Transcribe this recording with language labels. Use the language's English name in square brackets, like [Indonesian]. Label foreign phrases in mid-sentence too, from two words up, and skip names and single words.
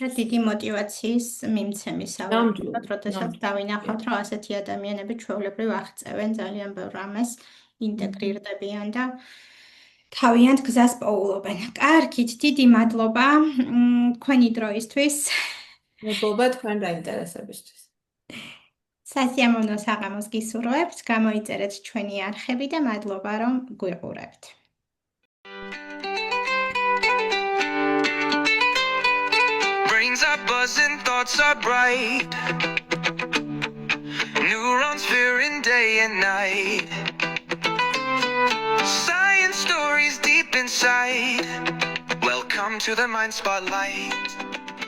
[Georgian] და დიდი მოტივაციის მიმცემისაა, როდესაც დავინახავთ, რომ ასეთი ადამიანები ჩვეულებრივ აღწევენ ძალიან ბევრ რამეს, ინტეგრირდებიან და თავიანთ გზას პოულობენ. კარგით, დიდი მადლობა თქვენი დროისთვის. მადლობა თქვენ დაინტერესებისთვის. სასიამოვნო საღამოს გისურვებთ, გამოიწერეთ ჩვენი არხები და მადლობა, რომ გვიყურებთ. [English] Brains are buzzing, thoughts are bright. Neurons firing day and night. Science stories deep inside. Welcome to the Mind Spotlight.